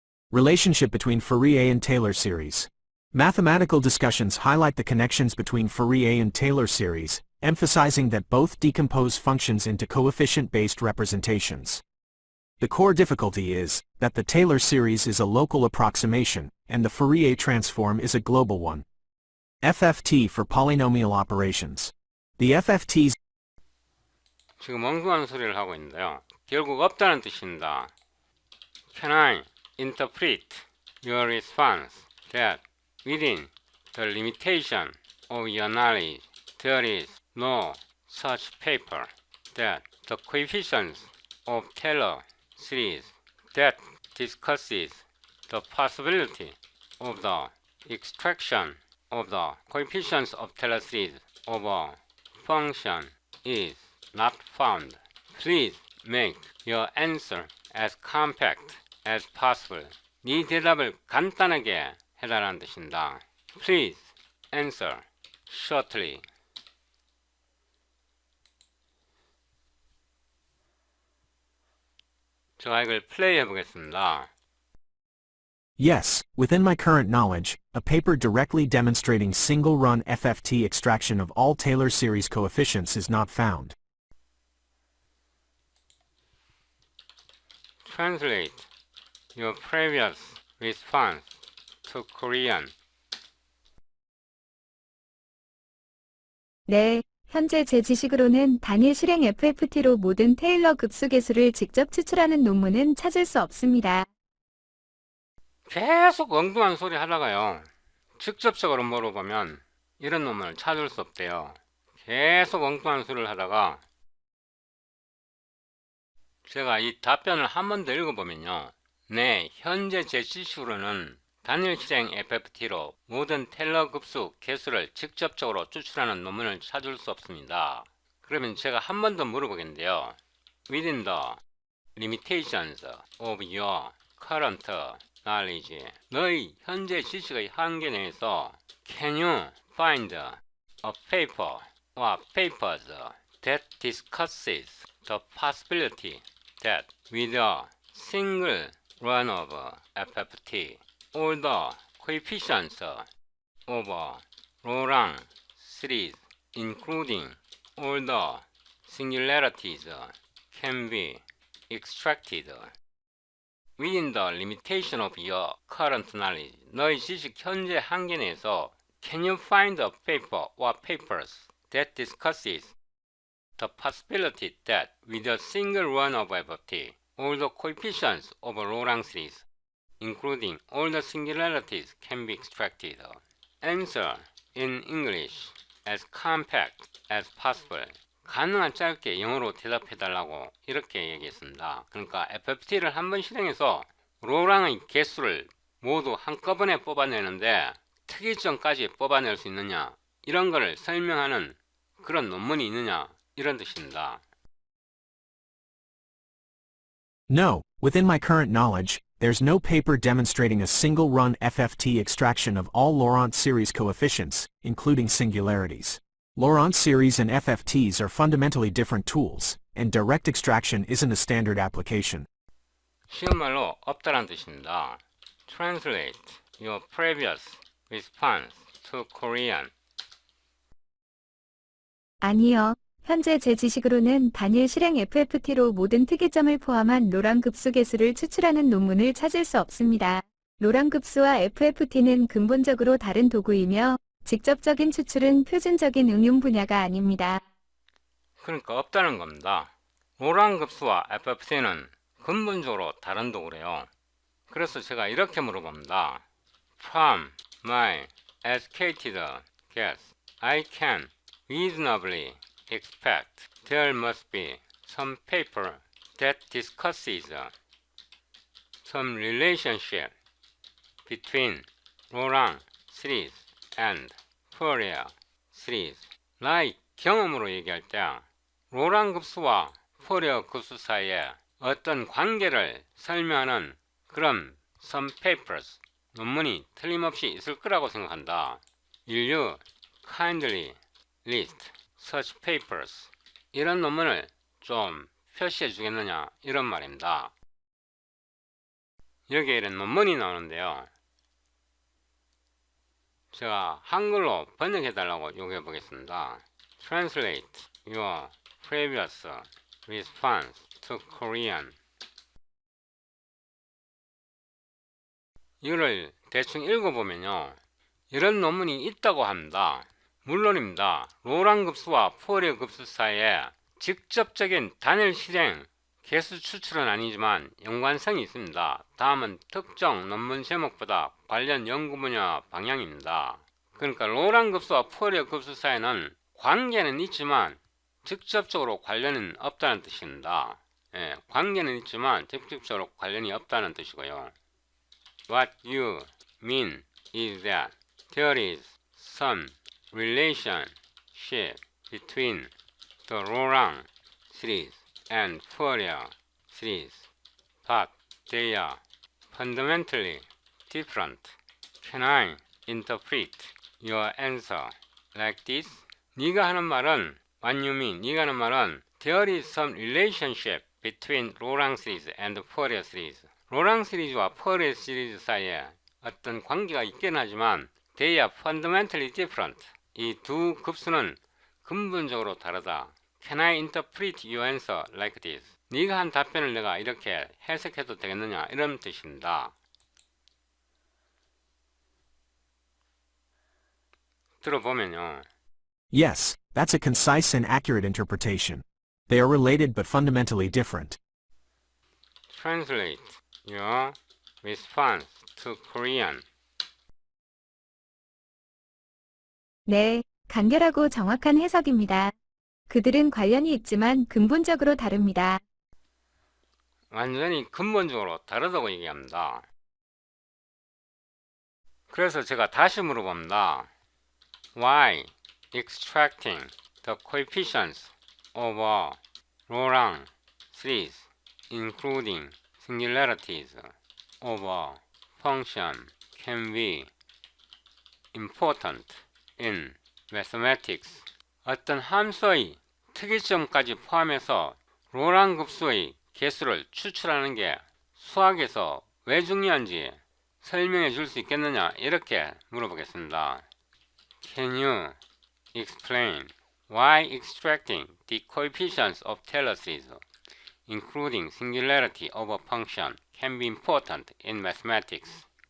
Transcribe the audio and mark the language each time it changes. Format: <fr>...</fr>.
<en>Relationship between Fourier and Taylor series. Mathematical discussions highlight the connections between Fourier and Taylor series, emphasizing that both decompose functions into coefficient-based representations. The core difficulty is that the Taylor series is a local approximation, and the Fourier transform is a global one. FFT for polynomial operations. The FFT's</en> <ko>지금 엉뚱한 소리를 하고 있는데요. 결국 없다는 뜻입니다.</ko> <en>Can I interpret your response that within the limitation of your knowledge there is no such paper that the coefficients of Taylor series that discusses the possibility of the extraction of the coefficients of Taylor series of a function is not found. Please make your answer as compact as possible.</en> <ko>네 대답을 간단하게 해달라는 뜻입니다.</ko> <en>Please answer shortly.</en> <ko>제가 이걸 플레이 해보겠습니다.</ko> <en>Yes, within my current knowledge, a paper directly demonstrating single-run FFT extraction of all Taylor series coefficients is not found. Translate your previous response to Korean.</en> <ko>네, 현재 제 지식으로는 단일 실행 FFT로 모든 테일러 급수계수를 직접 추출하는 논문은 찾을 수 없습니다. 계속 엉뚱한 소리 하다가요. 직접적으로 물어보면 이런 논문을 찾을 수 없대요. 계속 엉뚱한 소리를 하다가 제가 이 답변을 한 번 더 읽어보면요. 네, 현재 제 지식으로는 단일 실행 FFT로 모든 테일러 급수 개수를 직접적으로 추출하는 논문을 찾을 수 없습니다. 그러면 제가 한 번 더 물어보겠는데요.</ko> <en>Within the limitations of your current knowledge.</en> <ko>너의 현재 지식의 한계 내에서</ko> <en>can you find a paper or papers that discusses the possibility that with a single run of FFT, all the coefficients of a Laurent series, including all the singularities, can be extracted within the limitation of your current knowledge.</en> <ko>너의 지식 현재 한계 내에서</ko> <en>can you find a paper or papers that discusses the possibility that with a single run of FFT, all the coefficients of a Laurent series, including all the singularities, can be extracted? Answer in English as compact as possible.</en> <ko>가능한 짧게 영어로 대답해달라고 이렇게 얘기했습니다. 그러니까 FFT를 한번 실행해서 로랑의 개수를 모두 한꺼번에 뽑아내는데 특이점까지 뽑아낼 수 있느냐, 이런 거를 설명하는 그런 논문이 있느냐, 이런 뜻입니다.</ko> <en>No, within my current knowledge, there's no paper demonstrating a single-run FFT extraction of all Laurent series coefficients, including singularities. Laurent series and FFTs are fundamentally different tools, and direct extraction isn't a standard application.</en> <ko>쉬운 말로 없다란 뜻입니다.</ko> <en>Translate your previous response to Korean.</en> <ko>아니요. 현재 제 지식으로는 단일 실행 FFT로 모든 특이점을 포함한 로랑 급수 개수를 추출하는 논문을 찾을 수 없습니다. 로랑 급수와 FFT는 근본적으로 다른 도구이며 직접적인 추출은 표준적인 응용 분야가 아닙니다. 그러니까 없다는 겁니다. 로랑 급수와 FFT는 근본적으로 다른 도구래요. 그래서 제가 이렇게 물어봅니다.</ko> <en>From my educated guess, I can reasonably expect there must be some paper that discusses some relationship between Laurent series and Fourier series.</en> <ko>나의 경험으로 얘기할 때 로랑 급수와 포리어 급수 사이에 어떤 관계를 설명하는 그런</ko> <en>some papers,</en> <ko>논문이 틀림없이 있을 거라고 생각한다.</ko> <en>Will you kindly list such papers?</en> <ko>이런 논문을 좀 표시해 주겠느냐, 이런 말입니다. 여기에 이런 논문이 나오는데요. 제가 한글로 번역해 달라고 요구해 보겠습니다. Translate your previous response to Korean. 이거를 대충 읽어보면요, 이런 논문이 있다고 합니다. 물론입니다. 로랑 급수와 포리어 급수 사이에 직접적인 단일 실행 개수 추출은 아니지만 연관성이 있습니다. 다음은 특정 논문 제목보다 관련 연구 분야 방향입니다. 그러니까 로랑 급수와 포리어 급수 사이에는 관계는 있지만 직접적으로 관련은 없다는 뜻입니다. 관계는 있지만 직접적으로 관련이 없다는 뜻이고요.</ko> <en>What you mean is that there is some relationship between the Laurent series and Fourier series, but they are fundamentally different. Can I interpret your answer like this?</en> <ko>네가 하는 말은,</ko> <en>what you mean, 네가 하는 말은 there is some relationship between Laurent series and Fourier series.</en> <ko>로랑 시리즈와 포리어 시리즈 사이에 어떤 관계가 있긴 하지만</ko> <en>they are fundamentally different.</en> <ko>이 두 급수는 근본적으로 다르다.</ko> <en>Can I interpret your answer like this?</en> <ko>네가 한 답변을 내가 이렇게 해석해도 되겠느냐, 이런 뜻입니다. 들어보면요.</ko> <en>Yes, that's a concise and accurate interpretation. They are related but fundamentally different. Translate your response to Korean.</en> <ko>네, 간결하고 정확한 해석입니다. 그들은 관련이 있지만 근본적으로 다릅니다. 완전히 근본적으로 다르다고 얘기합니다. 그래서 제가 다시 물어봅니다.</ko> <en>Why extracting the coefficients of a Laurent series including singularities of a function can be important in mathematics.</en> <ko>어떤 함수의 특이점까지 포함해서 로랑 급수의 개수를 추출하는 게 수학에서 왜 중요한지 설명해 줄 수 있겠느냐, 이렇게 물어보겠습니다.</ko> <en>Can you explain why extracting the coefficients of Taylor series, including singularity of a function, can be important in mathematics?</en>